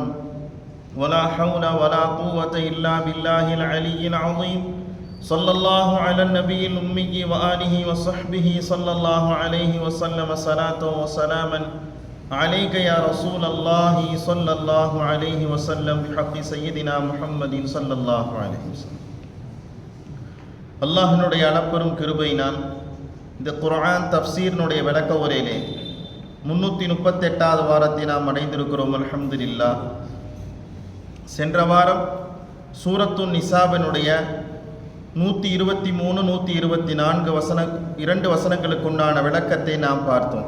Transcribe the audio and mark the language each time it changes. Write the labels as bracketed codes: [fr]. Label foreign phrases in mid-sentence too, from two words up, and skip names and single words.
[ar] ولا حول ولا قوة إلا بالله العلي العظيم صلى الله على النبي الأمي وآله وصحبه صلى الله عليه وسلم صلاة وسلاما عليك يا رسول الله صلى الله عليه وسلم بحق سيدنا محمد صلى الله عليه وسلم. [ta] அல்லாஹ்வினுடைய அளப்பெரும் கிருபையினால் இந்த குர்ஆன் தஃப்சீரினுடைய விளக்க உரையிலே 338வது வாரத்தை நாம் அடைந்திருக்கிறோம். அல்ஹம்துலில்லாஹ். சென்ற வாரம் சூரத்துன் நிசாவினுடைய 123 124 இரண்டு வசனங்களுக்குண்டான விளக்கத்தை நாம் பார்த்தோம்.